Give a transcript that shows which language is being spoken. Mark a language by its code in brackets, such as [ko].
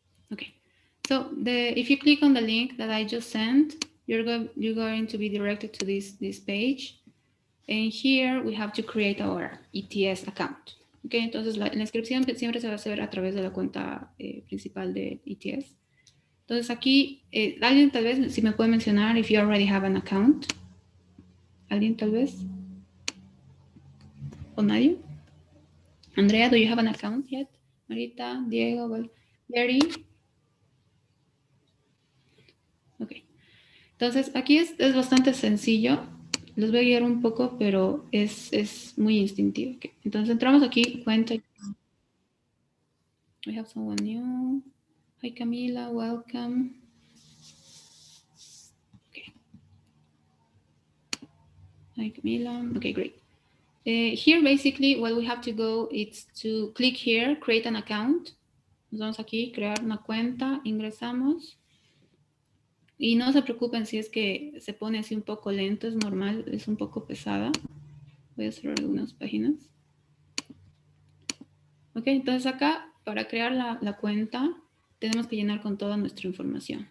[en] Okay, so if you click on the link that I just sent, you're going to be directed to this page. And here we have to create our ETS account. [es] Okay, entonces la inscripción siempre se va a hacer a través de la cuenta principal de ETS. Entonces aquí, alguien tal vez, si me puede mencionar, [en] if you already have an account. [es] ¿Alguien tal vez? ¿O nadie? [en] Andrea, do you have an account yet? Marita, Diego, Larry. Ok. [es] Entonces aquí es bastante sencillo. Les voy a guiar un poco, pero es muy instintivo. Okay. Entonces entramos aquí, cuenta. [en] We have someone new. Hi, Camila, welcome. Okay. Hi, Camila. Okay, great. Here, basically, what we have to go is to click here, create an account. [es] Nos vamos aquí, crear una cuenta, ingresamos. Y no se preocupen si es que se pone así un poco lento, es normal, es un poco pesada. Voy a cerrar algunas páginas. Ok, entonces acá, para crear la cuenta, tenemos que llenar con toda nuestra información.